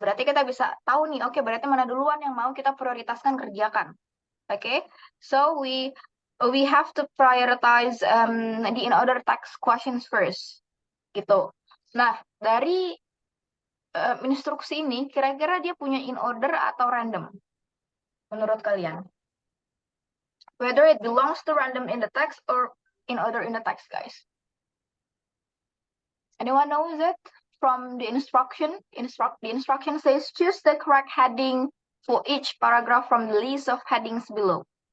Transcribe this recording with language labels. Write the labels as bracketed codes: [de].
[id] Berarti kita bisa tahu nih, oke, berarti mana duluan yang mau kita prioritaskan kerjakan. [en] Oke, so we have to prioritize the in order text questions first. [id] Gitu. Nah, dari instruksi ini, kira-kira dia punya in order atau random? Menurut kalian? [en] Whether it belongs to random in the text or in order in the text, guys. Anyone knows it? From the instruction, the instruction says, choose the correct heading for each paragraph from the list of headings below.